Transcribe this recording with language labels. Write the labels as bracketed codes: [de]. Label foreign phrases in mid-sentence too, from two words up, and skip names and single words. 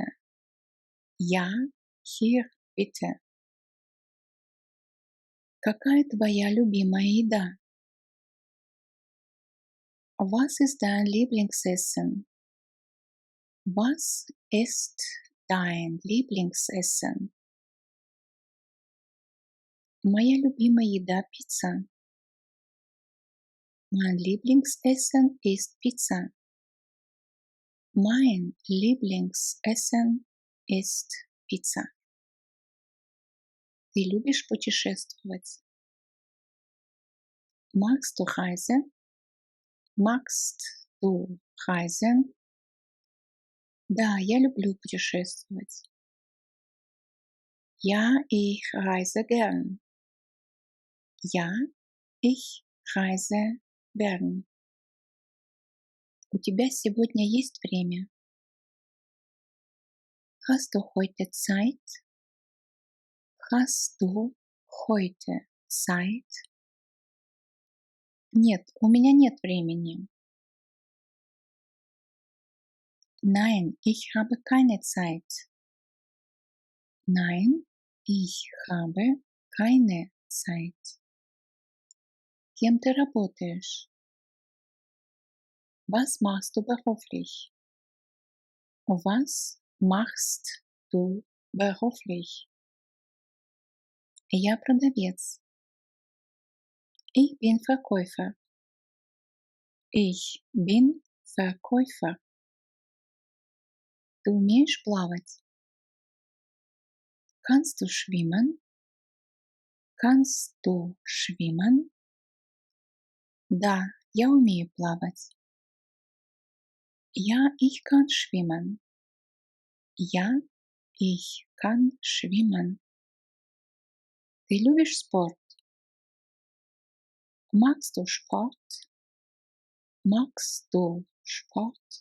[de] Ja, hier bitte. [ru] Какая твоя любимая еда? [de] Was ist dein Lieblingsessen? Was ist dein Lieblingsessen? [ru] Моя любимая еда – пицца. [de] Mein Lieblingsessen ist Pizza. Mein Lieblingsessen ist Pizza. [ru] Ты любишь путешествовать? [de] Magst du reisen? Magst du reisen? [ru] Да, я люблю путешествовать. [de] Ja, ich reise gern. Ja, ich reise gern. [ru] У тебя сегодня есть время? [de] Hast du heute Zeit? Hast du heute Zeit? [ru] Нет, у меня нет времени. [de] Nein, ich habe keine Zeit. Nein, ich habe keine Zeit. [ru] кем ты работаешь? [de] Was machst du beruflich? Was machst du beruflich? [ru] Я продавец. [de] Ich bin Verkäufer. Ich bin Verkäufer. [ru] Ты умеешь плавать? [de] Kannst du schwimmen? Kannst du schwimmen? [ru] Да, я умею плавать. [de] Ja, ich kann schwimmen. Ja, ich kann schwimmen. [ru] Ты любишь спорт? [de] Magst du Sport? Magst du Sport?